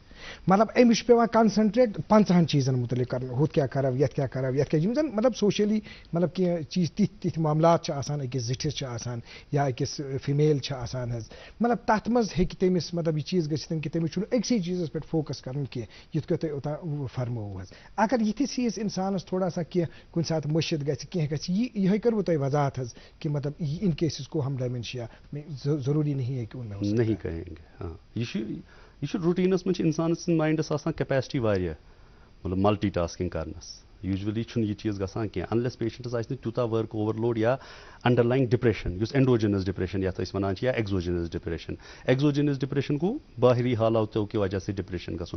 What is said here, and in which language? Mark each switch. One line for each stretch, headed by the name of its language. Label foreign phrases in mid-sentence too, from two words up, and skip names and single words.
Kashmiri: مطلب أمِس چھُ پیوان کنسنٹریٹ 50 چیٖزن متعلق کرُن, ہُتھ کیٛاہ کرو, یتھ کیٛاہ کرو, یتھ کیٛاہ, یِم زن مطلب سوشلی مطلب کینٛہہ چیٖز تِتھۍ معاملات چھِ آسان, أکِس زِٹھِس چھِ آسان یا أکِس فیمیل چھِ آسان حظ, مطلب تتھ منٛز ہیٚکہِ تٔمِس مطلب یہِ چیٖز گٔژھِتھ کہ تٔمِس چھُنہٕ أکسٕے چیٖزس پٮ۪ٹھ فوکس کرُن کینٛہہ, یِتھ کٔنۍ تۄہہِ اوٚتام فرمووُ حظ. اگر یِتھِس ہِوِس انسانس تھوڑا سا کینٛہہ کُنہِ ساتہٕ مٔشِد گژھِ, کینٛہہ گژھِ, یِہے کٔروٕ تۄہہِ وضاحت حظ کہ مطلب
Urdu: ان کیس اس کو ہم ڈائمنشیا ضروری نہیں ہے کہ ان میں نہیں کہیں گے.
Kashmiri: ہاں, یہ روٹینس منٛز چھِ انسان سٕنٛدِ ماینڈس آسان کیپیسٹی واریاہ, مطلب
English: multi tasking
Kashmiri: کرنس. یوٗجؤلی چھُنہٕ یہِ چیٖز گژھان کینٛہہ
English: unless patients
Kashmiri: آسہِ نہٕ تیوٗتاہ
English: work overload
Kashmiri: یا
English: underlying depression,
Kashmiri: یُس
English: endogenous depression
Kashmiri: یتھ أسۍ ونان چھِ, یا
English: exogenous depression. exogenous depression
Kashmiri: گوٚو باہری حالاتو کہِ وجہ سۭتۍ ڈپریشن گژھُن.